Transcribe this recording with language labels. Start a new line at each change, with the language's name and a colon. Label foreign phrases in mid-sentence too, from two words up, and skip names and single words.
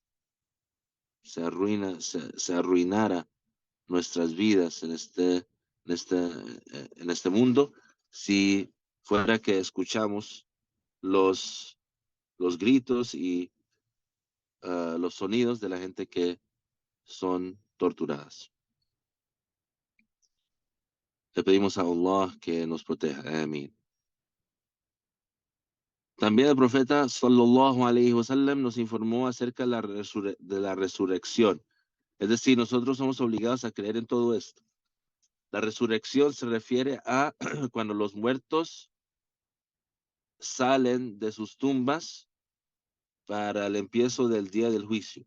Spanish: se arruinara nuestras vidas en este mundo si fuera que escuchamos los, los gritos y los sonidos de la gente que son torturadas. Le pedimos a Allah que nos proteja. Amén. También el profeta
Arabic: صلى الله عليه وسلم
Spanish: nos informó acerca de de la resurrección. Es decir, nosotros somos obligados a creer en todo esto. La resurrección se refiere a cuando los muertos salen de sus tumbas para el empiezo del día del juicio.